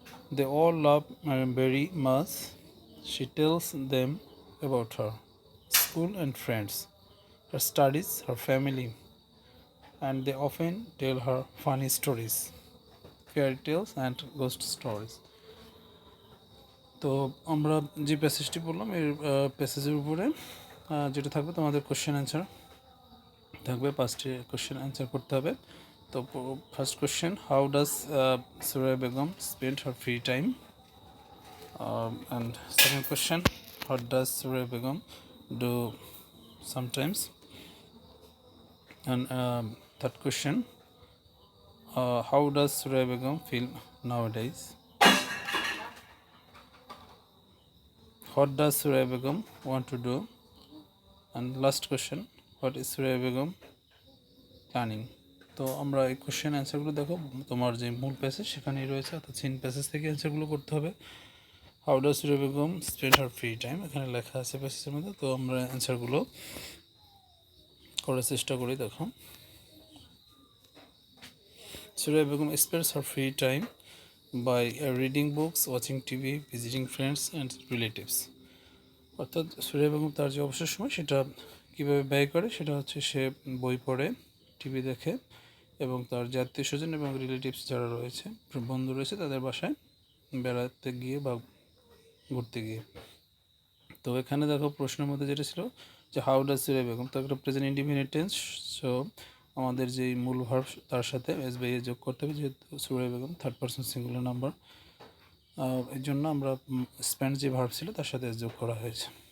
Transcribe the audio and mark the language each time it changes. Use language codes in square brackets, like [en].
[en] They all love Mariam very much. She tells them about her school and friends, her studies, her family, and they often tell her funny stories, fairy tales, and ghost stories. [bn] তো আমরা যে প্যাসেজটি বললাম এর প্যাসেজের উপরে যেটা থাকবে তোমাদের question answer থাকবে, 5টি কোশ্চেন অ্যান্সার করতে হবে। [en] তো first question, how does Suraiya Begum spend her free time, and second question, what does Suraiya Begum do sometimes, and third question, how does Suraya Begum feel nowadays? What does Suraya Begum want to do? And last question, what is Suraya Begum planning? [bn] তো আমরা এই question অ্যান্সারগুলো দেখো, তোমার যে মূল passage সেখানেই রয়েছে, অর্থাৎ সিন প্যাসেজ থেকে অ্যান্সারগুলো করতে হবে। [en] how does Suraiya Begum spend her free time, [bn] এখানে লেখা আছে প্যাসেজের মধ্যে। তো আমরা অ্যান্সারগুলো করার চেষ্টা করি। দেখো, [en] Suraya Begum spends her free time by reading books, watching TV, visiting friends and relatives. [bn] অর্থাৎ সুরাইয়া বেগম তার যে অবসর সময় সেটা কীভাবে ব্যয় করে, সেটা হচ্ছে সে বই পড়ে, টিভি দেখে এবং তার যে আত্মীয় স্বজন এবং রিলেটিভস যারা রয়েছে, বন্ধু রয়েছে, তাদের বাসায় বেড়াতে গিয়ে বা ঘুরতে গিয়ে। তো এখানে দেখো প্রশ্নের মধ্যে যেটা ছিল যে [en] how does Suraiya Begum, [bn] তো একটা প্রেজেন্ট ইনডিফিনিট টেন্স, সো আমাদের যে মূল ভার্ব তার সাথে এস বাই এ যোগ করতে হবে, যেহেতু Suraiya Begum third person singular number, এর জন্য আমরা স্পেন্ড যে ভার্ব ছিল তার সাথে এস যোগ করা হয়েছে।